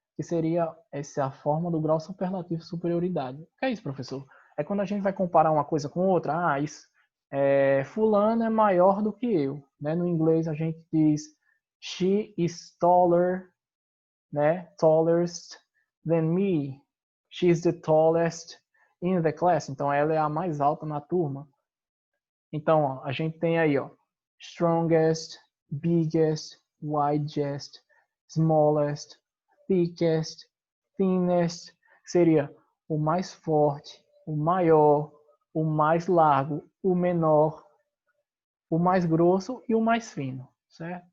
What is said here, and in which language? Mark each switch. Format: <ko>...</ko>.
<pt>Que seria essa forma do grau superlativo de superioridade. O que é isso, professor? É quando a gente vai comparar uma coisa com outra. Ah, isso, fulano é maior do que eu, né? No inglês a gente diz</pt> <en>she is taller,</en> <pt>né?</pt> <en>Tallest than me. She's the tallest in the class.</en> <pt>Então ela é a mais alta na turma. Então ó, a gente tem aí, ó, strongest, biggest, widest, smallest, thickest, thinnest. Seria o mais forte, o maior, o mais largo, o menor, o mais grosso e o mais fino, certo?</pt>